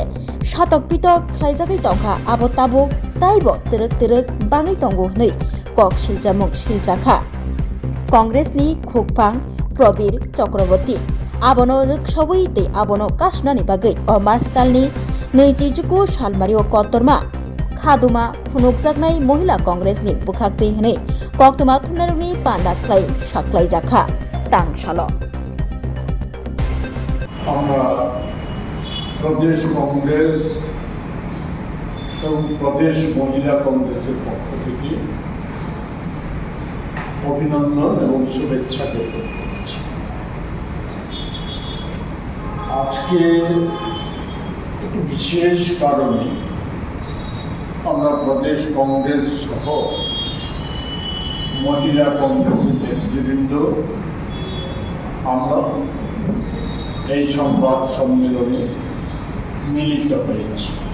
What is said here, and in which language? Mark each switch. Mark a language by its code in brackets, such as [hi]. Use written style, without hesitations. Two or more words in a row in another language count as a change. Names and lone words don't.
[trp] satok pitok khlaijagai tongkha abo tabuk taibo terek bangai tongo nei kok siljamung siljakha Congressni khukphang Probir Chakraborty abono riksawi tei abono kasnani bagai Omar Stalni neijijuku salmario kotorma khaduma phunukjaknai Mohila Congressni bukhaktei hne koktuma thumnaruni panda khlai saklaijakha tangsalo [bn] আমরা প্রদেশ কংগ্রেস এবং প্রদেশ মহিলা কংগ্রেসের পক্ষ থেকে অভিনন্দন এবং শুভেচ্ছা জ্ঞাপন করছি। আজকে একটু বিশেষ কারণে আমরা প্রদেশ কংগ্রেস সহ মহিলা কংগ্রেসের নেতৃবৃন্দ আমরা এই সংবাদ সম্মেলনে মিলিত হয়েছি।